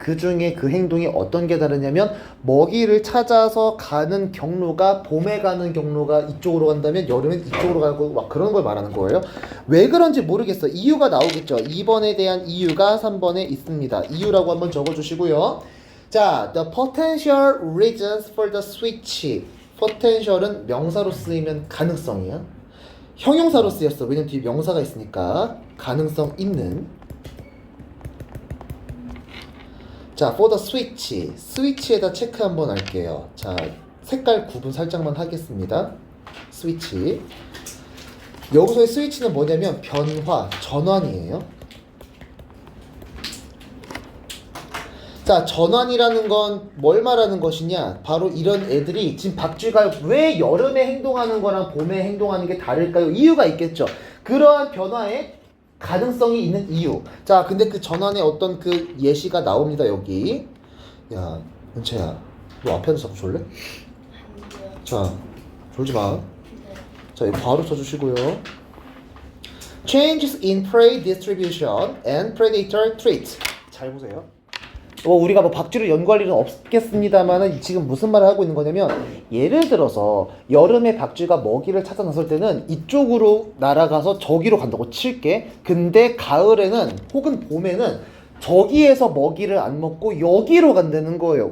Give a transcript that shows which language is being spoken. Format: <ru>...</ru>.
<ko>그 중에 그 행동이 어떤 게 다르냐면 먹이를 찾아서 가는 경로가, 봄에 가는 경로가 이쪽으로 간다면 여름엔 이쪽으로 가고 막 그런 걸 말하는 거예요. 왜 그런지 모르겠어. 이유가 나오겠죠. 2번에 대한 이유가 3번에 있습니다. 이유라고 한번 적어주시고요. 자,</ko> <en>the potential reasons for the switch.</en> <ko>potential은 명사로 쓰이면 가능성이야. 형용사로 쓰였어. 왜냐면 뒤에 명사가 있으니까. 가능성 있는. 자,</ko> <en>for the switch.</en> <ko>스위치에다 체크 한번 할게요. 자, 색깔 구분 살짝만 하겠습니다. 스위치. 여기서의 스위치는 뭐냐면 변화, 전환이에요. 자, 전환이라는 건 뭘 말하는 것이냐? 바로 이런 애들이, 지금 박쥐가 왜 여름에 행동하는 거랑 봄에 행동하는 게 다를까요? 이유가 있겠죠. 그러한 변화에 가능성이 있는 이유. 자, 근데 그 전환의 어떤 그 예시가 나옵니다. 여기. 야, 은채야, 너 앞에 앉아서 자꾸 졸래? 자, 졸지 마. 자, 이거 바로 쳐주시고요.</ko> <en>Changes in prey distribution and predator treat.</en> <ko>잘 보세요. 우리가 뭐 박쥐를 연구할 일은 없겠습니다만은 지금 무슨 말을 하고 있는 거냐면, 예를 들어서 여름에 박쥐가 먹이를 찾아 나설 때는 이쪽으로 날아가서 저기로 간다고 칠게. 근데 가을에는 혹은 봄에는 저기에서 먹이를 안 먹고 여기로 간다는 거예요.</ko>